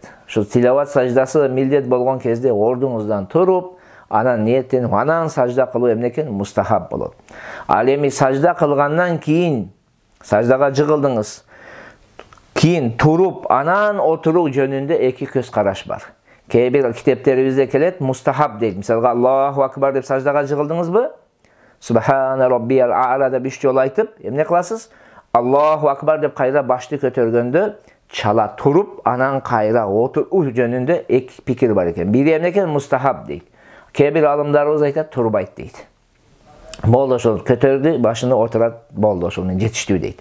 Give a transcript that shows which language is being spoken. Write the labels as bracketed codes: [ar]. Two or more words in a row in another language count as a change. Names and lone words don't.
[ky] Ушул тилават саждасы милдет болгон кезде ордуңуздан туруп, анан ниеттенип, анан сажда кылуу эмне экен? Мустахаб болот. Ал эми сажда кылгандан кийин саждага жыгылдыңыз. Кийин туруп, анан отуруу жөнүндө эки көз караш бар. Кээ бир китептерибизде келет, мустахаб дейт. Мисалга [ar] الله أكبر [ky] деп саждага жыгылдыңызбы? [ar] سبحان ربي الأعلى [ky] деп 3 жолу айтып, эмне кыласыз? [ar] الله أكبر [ky] деп кайра башты көтөргөндө чала туруп, анан кайра отуруу жөнүндө эки пикир бар экен. Бири эмне экен? Мустахаб дейт. Кээ бир алымдарыбыз айтат, турбайт дейт. Болду, ошол көтөрдү, башыны отурат, болду, ошол менен жетиштүү дейт.